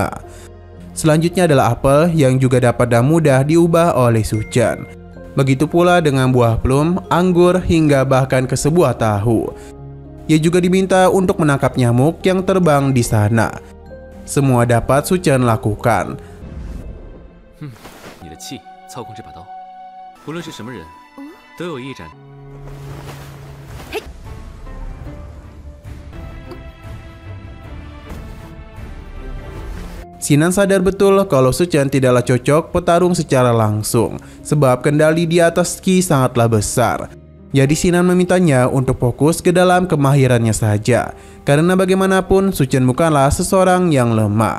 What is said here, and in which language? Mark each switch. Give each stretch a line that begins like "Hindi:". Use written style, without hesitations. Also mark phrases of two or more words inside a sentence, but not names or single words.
Indonesian: Selanjutnya adalah apel yang juga dapat dengan mudah diubah oleh Su Chen. Begitu pula dengan buah plum, anggur, hingga bahkan ke sebuah tahu. Ia juga diminta untuk menangkap nyamuk yang terbang di sana. Semua dapat Su Chen lakukan.
Chinese: 你的气操控这把刀，无论是什么人，都有一盏。
Indonesian: Sinan sadar betul kalau Su Chen tidaklah cocok petarung secara langsung, sebab kendali di atas ki sangatlah besar. Jadi Sinan memintanya untuk fokus ke dalam kemahirannya saja, karena bagaimanapun Su Chen bukanlah seseorang yang lemah.